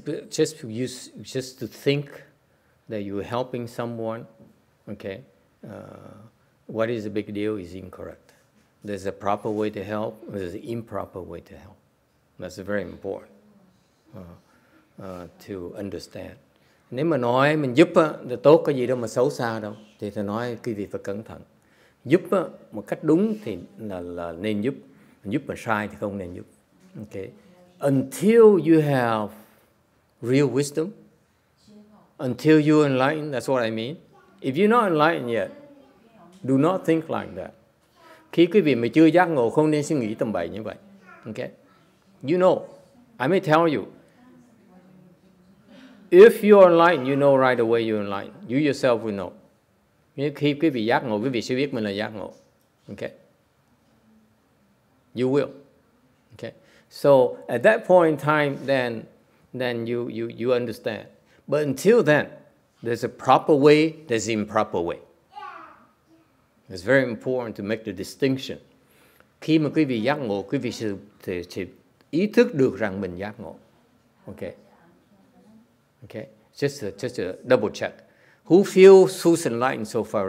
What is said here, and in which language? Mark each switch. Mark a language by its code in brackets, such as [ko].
[en] Just to think that you're helping someone, okay, what is the big deal is incorrect. There's a proper way to help, there's an improper way to help. That's very important to understand. [vi] Nếu mà nói mình giúp thì tốt, có gì đâu mà xấu xa đâu, thì thầy nói quý vị phải cẩn thận. Giúp một cách đúng thì là nên giúp, giúp mà sai thì không nên giúp. [en] Okay. Until you have real wisdom, until you're enlightened, that's what I mean. If you're not enlightened yet, do not think like that. [vi] Khi quý vị mà chưa giác ngộ, không nên suy nghĩ tầm bậy như vậy. [en] Okay? You know, I may tell you, if you're enlightened, you know right away you're enlightened. You yourself will know. [vi] Khi quý vị giác ngộ, quý vị sẽ biết mình là giác ngộ. [en] Okay? You will. Okay? So at that point in time, then you understand. But until then, there's a proper way, there's an improper way. It's very important to make the distinction. [vi] Khi mà quý vị giác ngộ, quý vị sẽ ý thức được rằng mình giác ngộ. [en] Okay. Okay. Just a double check. Who feels who's enlightened so far?